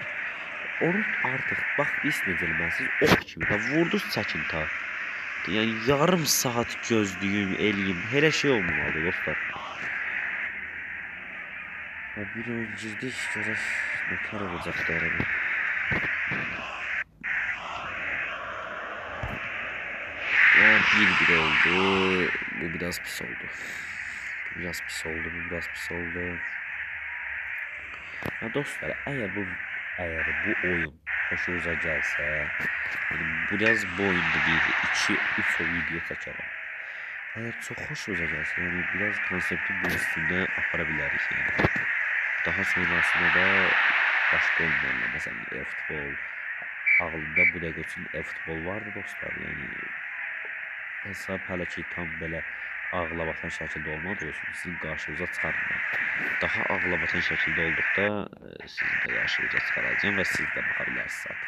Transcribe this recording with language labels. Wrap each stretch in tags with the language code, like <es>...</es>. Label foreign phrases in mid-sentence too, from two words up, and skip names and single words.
<az>Onu artıq bax biz necə eləməsiniz, ox kimi də vurduz çəkin ta. Yəni yarım saat gözləyim, eləyim, elə şey olmamalı dostlar. Və bir oyun girdik, görək nətər olacaqdır arada. Bir oldu. Bu biraz pis oldu. Biraz pis oldu.</az> <tr>Ya dostlar, eğer bu oyun hoşunuza gelse, yani biraz bu oyunda 1-2-3 video çekerim. Eğer çok hoşunuza gelse, yani biraz konsepti bu üstünde aparabiliriz yani. Daha sonrasında da başka oyunlarla, mesela e-futbol,</tr> <az>ağlımda bu dəqiqə üçün e-futbol vardı dostlar, yani hesab hələ ki tam belə ağlabatan şəkildə olmadığı üçün sizin qarşınıza çıxarmıram. Daha ağlabatan şəkildə olduqda sizin də qarşınıza çıxaracağım və siz də baxa bilərsiniz artıq.</az>